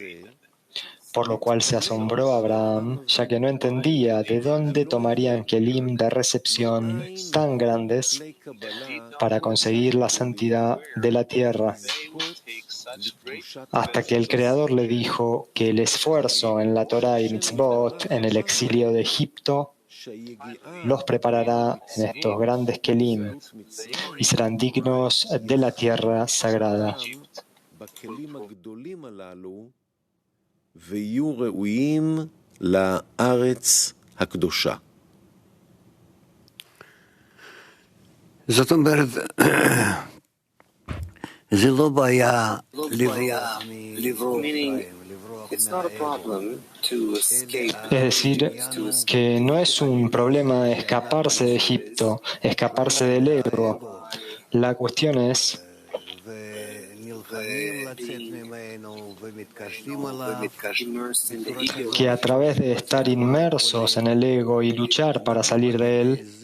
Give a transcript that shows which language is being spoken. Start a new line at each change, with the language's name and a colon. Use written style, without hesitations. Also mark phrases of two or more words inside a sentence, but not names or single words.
Spanish: Por lo cual se asombró Abraham, ya que no entendía de dónde tomarían kelim de recepción tan grandes para conseguir la santidad de la tierra, hasta que el Creador le dijo que el esfuerzo en la Torah y mitzvot en el exilio de Egipto los preparará en estos grandes kelim y serán dignos de la tierra sagrada.
Hebrew: ויהיו ראויים לארץ הקדושה. זאת אומרת, זה לא בעיה לברוח.
Spanish: Es decir, que no es un problema escaparse de Egipto, escaparse del ego. La cuestión es que a través de estar inmersos en el ego y luchar para salir de él